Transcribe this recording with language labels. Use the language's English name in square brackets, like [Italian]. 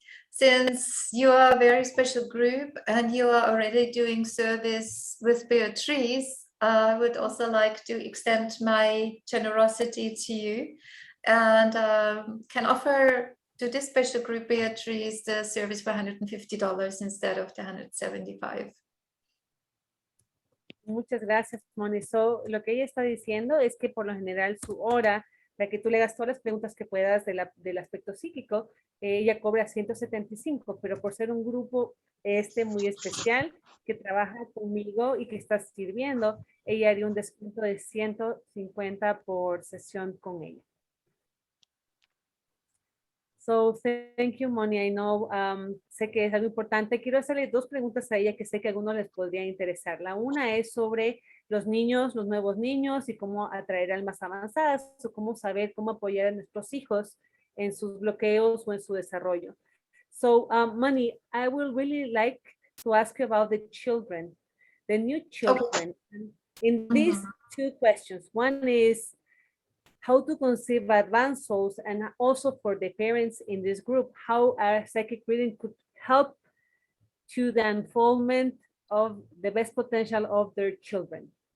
[English] Since you are a very special group and you are already doing service with Beatrice, I would also like to extend my generosity to you and can offer to this special group, Beatrice, the service for $150 instead of the $175. [Spanish] Muchas gracias, Moni. So, lo que ella está diciendo es que por lo general su hora, para que tú le hagas todas las preguntas que puedas del aspecto psíquico, ella cobra 175, pero por ser un grupo muy especial que trabaja conmigo y que está sirviendo, ella haría un descuento de 150 por sesión con ella. [English] So, thank you, Moni. I know, [Spanish] sé que es algo importante. Quiero hacerle dos preguntas a ella que sé que a algunos les podría interesar. La una es sobre los niños, los nuevos niños y cómo atraer almas avanzadas o cómo saber cómo apoyar a nuestros hijos en sus bloqueos o en su desarrollo. [English] So, Moni, I will really like to ask you about the children, the new children. Okay. In these two questions, one is, how to conceive advanced souls, and also for the parents in this group, how a psychic reading could help to the unfoldment of the best potential of their children.